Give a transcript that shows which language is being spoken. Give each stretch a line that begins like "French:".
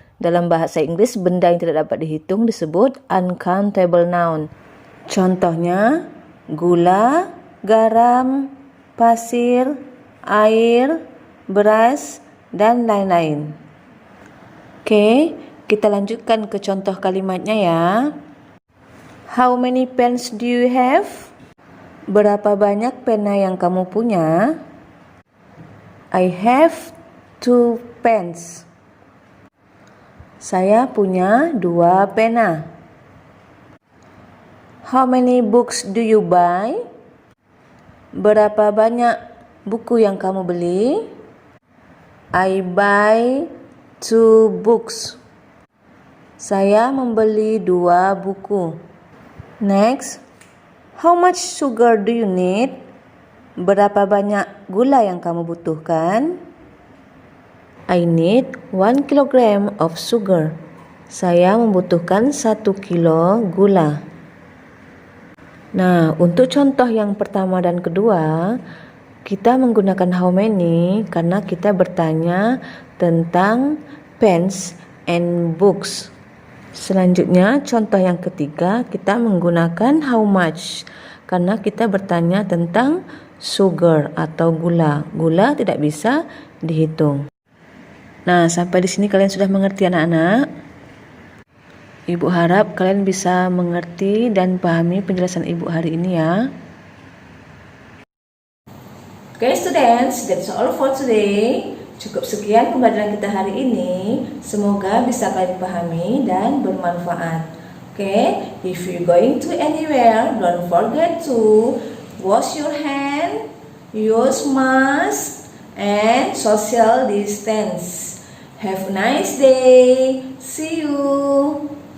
Indonesian: Dalam bahasa Inggris, benda yang tidak dapat dihitung disebut uncountable noun. Contohnya, gula, garam, pasir, air, beras, dan lain-lain. Oke, kita lanjutkan ke contoh kalimatnya ya.
English: How many pens do you have?
Indonesian: Berapa banyak pena yang kamu punya?
English: I have 2 pens.
Indonesian: Saya punya 2 pena.
English: How many books do you buy?
Indonesian: Berapa banyak buku yang kamu beli?
English: I buy 2 books.
Indonesian: Saya membeli 2 buku.
English: Next, how much sugar do you need?
Indonesian: Berapa banyak gula yang kamu butuhkan?
English: I need 1 kilogram of sugar.
Indonesian: Saya membutuhkan 1 kilo gula. Nah, untuk contoh yang pertama dan kedua, kita menggunakan how many karena kita bertanya tentang pens and books. Selanjutnya, contoh yang ketiga, kita menggunakan how much karena kita bertanya tentang sugar atau gula. Gula tidak bisa dihitung. Nah, sampai di sini kalian sudah mengerti anak-anak? Ibu harap kalian bisa mengerti dan pahami penjelasan Ibu hari ini ya.
English: Okay students, that's all for today.
Indonesian: Cukup sekian pembelajaran kita hari ini. Semoga bisa kalian pahami dan bermanfaat.
English: Okay, if you going to anywhere, don't forget to wash your hand, use mask, and social distance. Have a nice day. See you.